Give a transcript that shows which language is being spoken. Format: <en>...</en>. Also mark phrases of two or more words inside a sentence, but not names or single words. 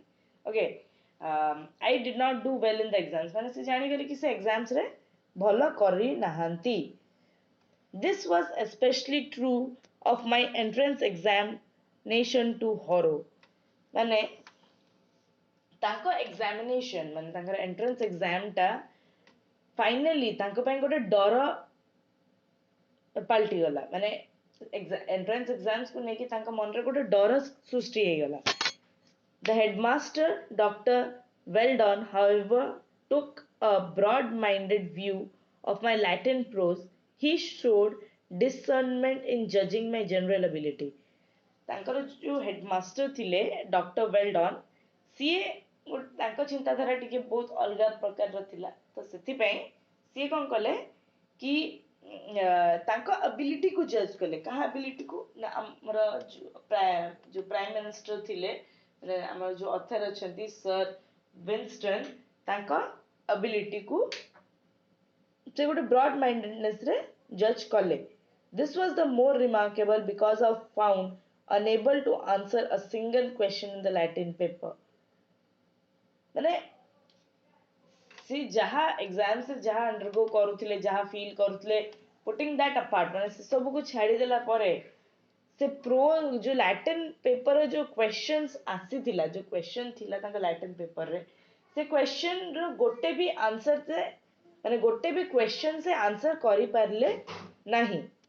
<en>Okay, I did not do well in the exams</en> <or>ମାନେ ସେ ଜାଣିଗଲେ କି ସେ ଏକ୍ଜାମ୍ସରେ ଭଲ କରିନାହାନ୍ତି.</or> <en>This was especially true of my entrance examination to Horo.</en> <or>ମାନେ ତାଙ୍କ ଏକ୍ସାମିନେସନ୍ ମାନେ ତାଙ୍କର ଏଣ୍ଟ୍ରାନ୍ସ ଏକ୍ଜାମ୍ଟା ଫାଇନାଲି ତାଙ୍କ ପାଇଁ ଗୋଟେ ଡର ପାଲଟିଗଲା. ମାନେ ଏଣ୍ଟ୍ରାନ୍ସ ଏକ୍ଜାମ୍ସକୁ ନେଇକି ତାଙ୍କ ମନରେ ଗୋଟେ ଡର ସୃଷ୍ଟି ହେଇଗଲା.</or> <en>The headmaster, Dr. Weldon, however, took a broad-minded view of my Latin prose. He showed discernment in judging my general ability.</en> <or>ତାଙ୍କର ଯେଉଁ ହେଡମାଷ୍ଟର ଥିଲେ ଡକ୍ଟର ୱେଲଡନ୍, ସିଏ ତାଙ୍କ ଚିନ୍ତାଧାରା ଟିକେ ବହୁତ ଅଲଗା ପ୍ରକାରର ଥିଲା. ତ ସେଥିପାଇଁ ସିଏ କ'ଣ କଲେ କି ତାଙ୍କ ଆବିଲିଟିକୁ ଜଜ୍ କଲେ. କାହା ଆବିଲିଟିକୁ ନା ଆମର ଯେଉଁ</or> <en>prime minister</en> <or>ଥିଲେ ଆମର ଯେଉଁ ଅଥର ଅଛନ୍ତି ସର୍ ୱିନଷ୍ଟନ୍, ତାଙ୍କ ଆବିଲିଟିକୁ ସେ ଗୋଟେ ବ୍ରଡ୍ ମାଇଣ୍ଡେଡନେସ୍ରେ ଜଜ୍ କଲେ.</or> <en>This was the more remarkable because I found unable to answer a single question in the Latin paper.</en> <or>ମାନେ ସେ ଯାହା ଏକ୍ସାମ୍ସରେ ଯାହା ଅଣ୍ଡରଗୋ କରୁଥିଲେ, ଯାହା ଫିଲ୍ କରୁଥିଲେ,</or> <en>putting that apart</en> <or>ମାନେ ସେ ସବୁକୁ ଛାଡ଼ିଦେଲା ପରେ ସେ ଯେଉଁ ଲାଟିନ୍ ପେପରରେ ଯେଉଁ କ୍ୱେଶ୍ଚନ୍ସ ଆସିଥିଲା, ଯେଉଁ କ୍ୱେଶ୍ଚନ୍ ଥିଲା ତାଙ୍କ ଲାଟିନ୍ ପେପରରେ, ସେ କ୍ୱେଶ୍ଚନ୍ର ଗୋଟେ ବି ଆନ୍ସର ମାନେ ଗୋଟେ ବି କ୍ୱେଶ୍ଚନ୍ ସେ ଆନ୍ସର କରିପାରିଲେ ନାହିଁ.</or>